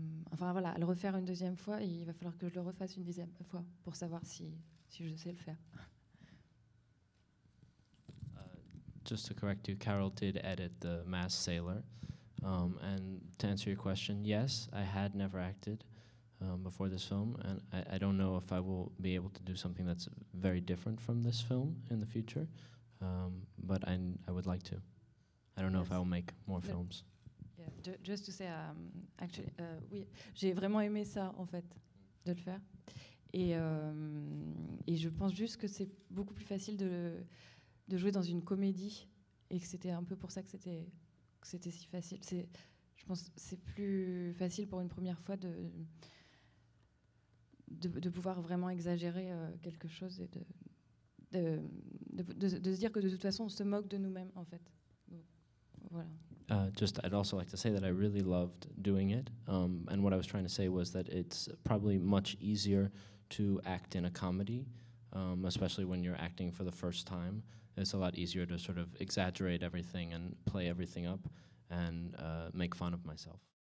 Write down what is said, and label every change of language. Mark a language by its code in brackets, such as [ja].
[fr] Enfin voilà, à le refaire une deuxième fois, et il va falloir que je le refasse une deuxième fois pour savoir si je sais le faire. [en] Just to correct you, Carole did edit The Masked Sailor. And to answer your question, yes, I had never acted before this film, and I don't know if I will be able to do something that's very different from this film in the future, but I would like to. I don't know if I will make more films. Yeah, just to say, actually, [fr] oui, j'ai vraiment aimé ça, en fait, de le faire. Et je pense juste que c'est beaucoup plus facile de jouer dans une comédie, et que c'était un peu pour ça que c'était si facile. Je pense que c'est plus facile pour une première fois de pouvoir vraiment exagérer quelque chose et de se dire que de toute façon on se moque de nous-mêmes, en fait. Donc, voilà. [en] I'd also like to say that I really loved doing it, and what I was trying to say was that it's probably much easier to act in a comedy, especially when you're acting for the first time. It's a lot easier to sort of exaggerate everything and play everything up and make fun of myself.